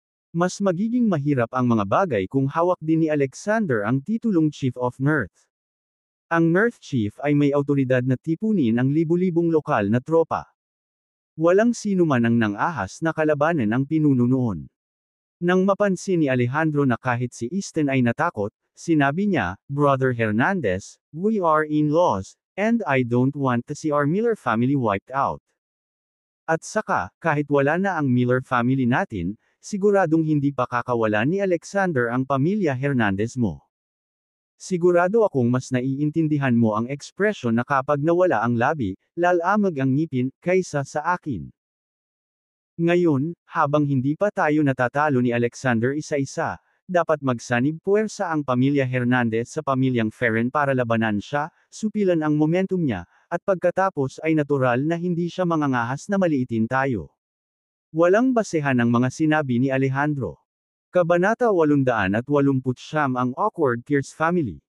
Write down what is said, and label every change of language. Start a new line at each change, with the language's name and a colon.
Filipino: Mas magiging mahirap ang mga bagay kung hawak din ni Alexander ang titulong Chief of Nerth. Ang Nerth Chief ay may awtoridad na tipunin ang libu-libong lokal na tropa. Walang sino man ang nang-ahas na kalabanan ang pinuno noon. Nang mapansin ni Alejandro na kahit si Easton ay natakot, sinabi niya,
English: Brother Hernandez, we are in-laws, and I don't want to see our Miller family wiped out.
Filipino: At saka, kahit wala na ang Miller family natin, siguradong hindi pa kakawalan ni Alexander ang pamilya Hernandez mo. Sigurado akong mas naiintindihan mo ang ekspresyon na kapag nawala ang labi, lalamag ang ngipin, kaysa sa akin. Ngayon, habang hindi pa tayo natatalo ni Alexander isa-isa, dapat magsanib puwersa ang pamilya Hernandez sa pamilyang Ferren para labanan siya, supilan ang momentum niya, at pagkatapos ay natural na hindi siya mangangahas na maliitin tayo. Walang basehan ang mga sinabi ni Alejandro. Kabanata 889 ang awkward Pierce family.